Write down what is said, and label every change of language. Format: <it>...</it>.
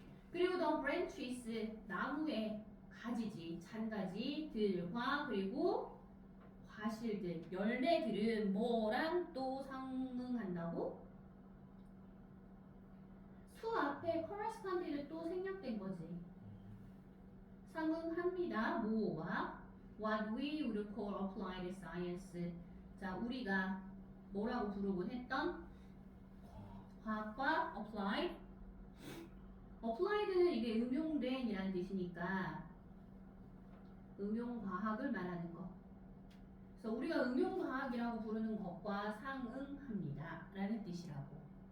<ko>그리고</ko> <en>the branches,</en> <ko>나무의 가지지, 잔가지들과 그리고 과실들, 열매들은 뭐랑 또 상응한다고? 수 앞에 correspond를 또 생략된 거지. 상응합니다. 뭐와?</ko> <en>What we would call applied science.</en> <ko>자, 우리가 뭐라고 부르곤 했던 과학과 applied. applied는 이게 응용된이라는 뜻이니까 응용과학을 말하는 거. 그래서 우리가 응용과학이라고 부르는 것과 상응합니다. 라는 뜻이라고.</ko>